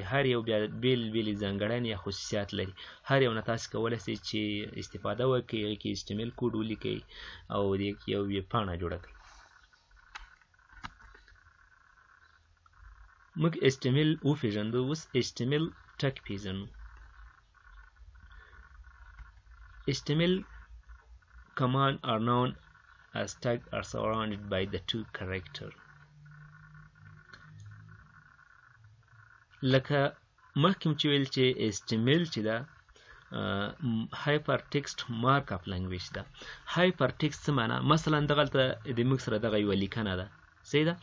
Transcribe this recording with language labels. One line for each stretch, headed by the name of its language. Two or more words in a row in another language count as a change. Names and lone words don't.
Pashto: هر یو بیا بیل بیل ځانګړنې یا خصوصیات لري. هر یو نه تاسو کولی شئ چې استفاده وکړئ، هغې کې HTML کوډ ولیکئ او د یو ویب پاڼه جوړه کړئ. موږ HTML وپېژندو، اوس HTML ټګ پېژنو.
English: HTML command are known as tag are surrounded by the two character.
Pashto: لکه مخکې چې ویل چې HTML چې ده
English: hyper text markup language
Pashto: ده.
English: hyper text
Pashto: څه معنا؟ مثلا دغلته د موږ سره دغه یوه لیکنه ده، صحیح ده.